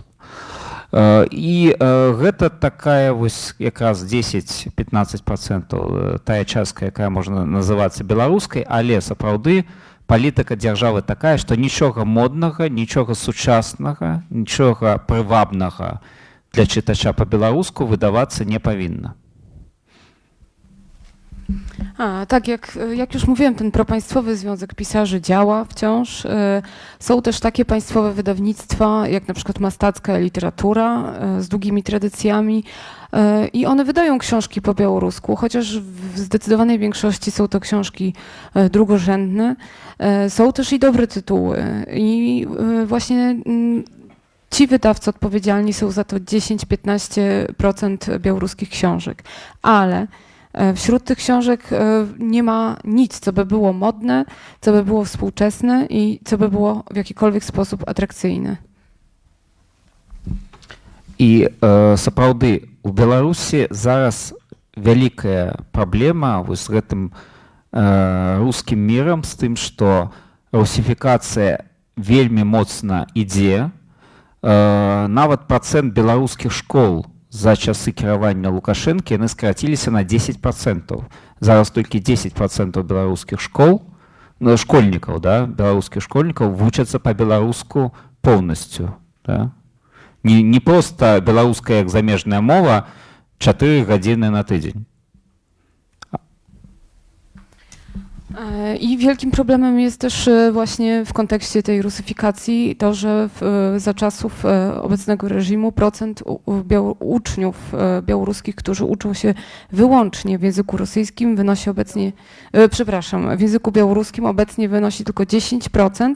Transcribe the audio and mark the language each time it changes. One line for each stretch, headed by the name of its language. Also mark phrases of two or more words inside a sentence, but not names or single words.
Belarusian: І гэта такая вось якраз 10-15% тая частка, якая можна называцца беларускай, але сапраўды палітыка дзяржавы такая, што нічога моднага, нічога сучаснага, нічога прывабнага для чытача па-беларуску выдавацца не павінна.
Polish: Tak, jak już mówiłem, ten propaństwowy Związek Pisarzy działa wciąż. Są też takie państwowe wydawnictwa, jak na przykład Mastacka Literatura z długimi tradycjami i one wydają książki po białorusku, chociaż w zdecydowanej większości są to książki drugorzędne. Są też i dobre tytuły i właśnie ci wydawcy odpowiedzialni są za to 10-15% białoruskich książek, ale wśród tych książek nie ma nic, co by było modne, co by było współczesne i co by było w jakikolwiek sposób atrakcyjne.
Belarusian: І сапраўды у Беларусі зараз вялікая праблема вось з гэтым рускім мірам, з тым, што русіфікацыя вельмі моцна ідзе. Нават працэнт беларускіх школ за часы кіравання Лукашэнкі яны скараціліся на 10%. Зараз толькі 10% беларускіх школ, школьнікаў, да, беларускіх школьнікаў вучацца па-беларуску поўнасцю. Да? Не проста беларуская як замежная мова 4 гадзіны на тыдзень.
Polish: I wielkim problemem jest też właśnie w kontekście tej rusyfikacji to, że za czasów obecnego reżimu procent uczniów białoruskich, którzy uczą się wyłącznie w języku rosyjskim wynosi obecnie, w języku białoruskim obecnie wynosi tylko 10%.